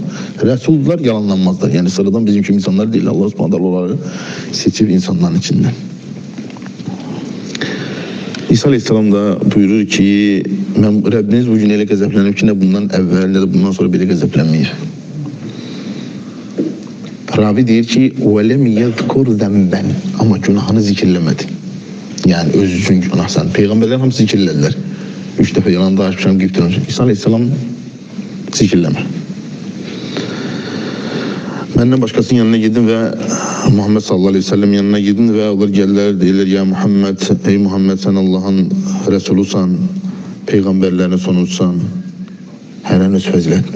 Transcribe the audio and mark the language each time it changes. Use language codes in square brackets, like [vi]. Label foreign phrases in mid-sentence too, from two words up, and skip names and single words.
[az] Rəsuldular, yalanlanmazlar. Yəni, sıradan bizim kimi insanlar deyil, Allah subhanahu onları seçib insanların içindən. İsa aleyhisselam da buyurur ki, Rəbbiniz bugün elə qəzəblənib ki, nə bundan əvvəl, nə də bundan sonra belə qəzəblənməyir. Ravi deyir ki, [ar] وَلَمْ يَذْكُرْ ذَنْبًا. [az] Amma günahını zikirləmədi. Yəni, öz üçün günahsan. Peyğəmbərlər hamısı zikirlədilər. 3 dəfə yanında açmışam, qibtirəm. İsa aleyhisselam zikirləmə. Məndən başqasının yanına gidin və Muhammed [ar] صلى الله عليه وسلم [az] yanına gidin və onlar gəlirlər, deyirlər, ya Muhammed, ey Muhammed, sən Allahın rəsulusan, peyğəmbərlərini sonuncusan, hərən öz fəzilətin.